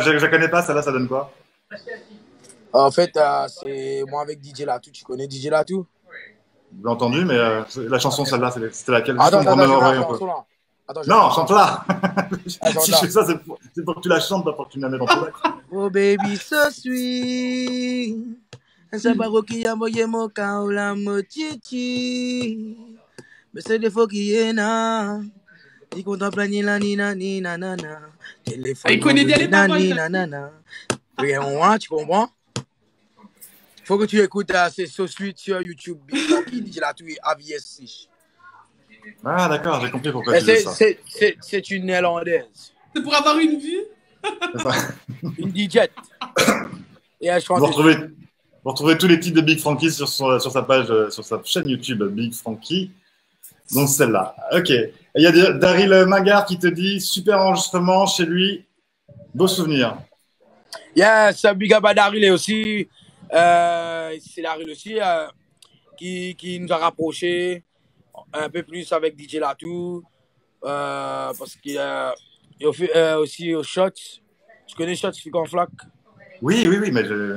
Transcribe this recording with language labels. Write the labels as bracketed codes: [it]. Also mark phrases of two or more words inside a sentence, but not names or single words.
[fr] Je connais pas, celle-là, ça donne quoi? En fait, c'est moi avec DJ Latou. Tu connais DJ Latou? J'ai entendu, mais la chanson, celle-là, c'était laquelle? Attends, Juste pour me je vais l'envoyer la un peu. chanson là. Attends, Non, chante-la. Attends, Si je fais ça, c'est pour que tu la chantes, pas pour que tu me la mettes en product. [en] Oh baby, so sweet. [fr] C'est pas qui a envoyé mon cas la moitié. Mais c'est des fois qui est là. Il contemple ni la ni na ni na na na. Il connaît bien les paroles. Tu comprends? Faut que tu écoutes c'est So Sweet sur YouTube. Qui dit là tout AVS6. Ah, d'accord, j'ai compris pourquoi tu dis ça. C'est une néerlandaise. C'est pour avoir une vue. Une DJ. Et elle chante. Vous retrouvez tous les titres de Big Frankie sur sa page, sur sa chaîne YouTube Big Frankie. Donc celle-là. Ok. Et il y a Daryl Magar qui te dit super enregistrement chez lui, beau souvenir. [en] Yes, big up [fr] à Daryl aussi. C'est Daryl aussi qui nous a rapprochés un peu plus avec DJ Latou. Parce qu'il fait aussi aux Shots. Tu connais Shots, Flic en Flac? Oui, mais je.